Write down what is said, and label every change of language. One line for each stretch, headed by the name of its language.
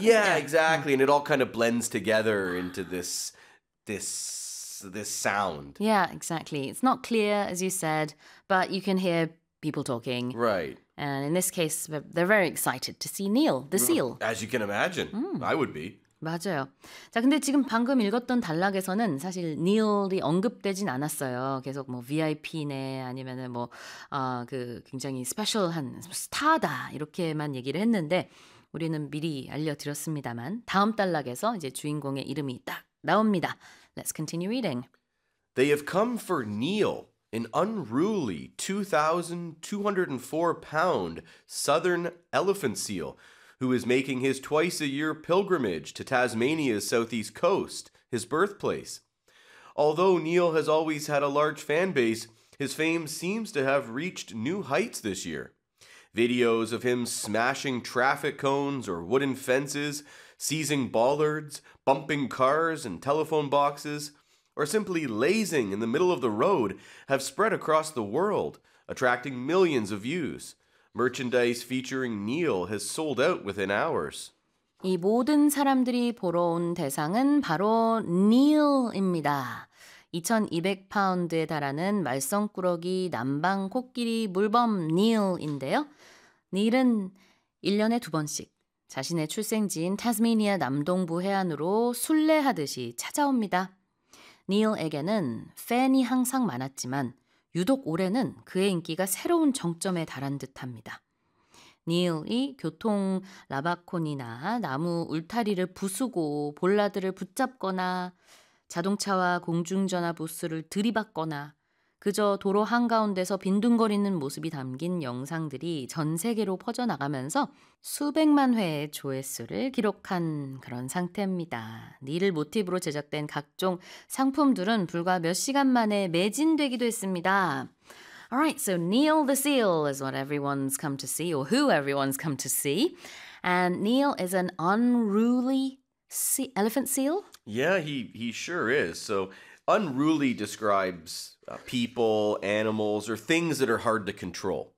English: yeah, exactly. And it all kind of blends together into this sound. Yeah, exactly. It's not clear, as you said, but you can hear people talking. Right. And in this case, they're very excited to see Neil, the seal. As you can imagine. I would be.
Korean: 맞아요. 자, 근데 지금 방금 읽었던 단락에서는 사실 Neil이 언급되진 않았어요. 계속 뭐 VIP네 아니면은 뭐아그 굉장히 스페셜한 스타다 이렇게만 얘기를 했는데 우리는 미리 알려드렸습니다만 다음 단락에서 이제 주인공의 이름이 딱 나옵니다.
English: Let's continue reading. They have come for Neil, an unruly 2,204-pound southern elephant seal, who is making his twice-a-year pilgrimage to Tasmania's southeast coast, his birthplace. Although Neil has always had a large fan base, his fame seems to have reached new heights this year. Videos of him smashing traffic cones or wooden fences, seizing bollards, bumping cars and telephone boxes, or simply lazing in the middle of the road have spread across the world, attracting millions of views. Merchandise featuring Neil has sold out within hours.
Korean: 이 모든 사람들이 보러 온 대상은 바로 Neil입니다. 2,200파운드에 달하는 말썽꾸러기 남방 코끼리 물범 Neil인데요. Neil은 1년에 두 번씩 자신의 출생지인 태스메이니아 남동부 해안으로 순례하듯이 찾아옵니다. Neil에게는 팬이 항상 많았지만 유독 올해는 그의 인기가 새로운 정점에 달한 듯합니다. 니일이 교통 라바콘이나 나무 울타리를 부수고 볼라드를 붙잡거나 자동차와 공중전화 부스를 들이받거나 그저 도로 한가운데서 빈둥거리는 모습이 담긴 영상들이 전 세계로 퍼져나가면서 수백만 회의 조회수를 기록한 그런 상태입니다. 니를 모티브로 제작된 각종 상품들은 불과 몇 시간 만에 매진되기도 했습니다.
English: Alright, so Neil the Seal is what everyone's come to see, or who everyone's come to see. And Neil is an unruly elephant seal. Yeah, he sure is. So unruly describes people, animals, or things that are hard to control.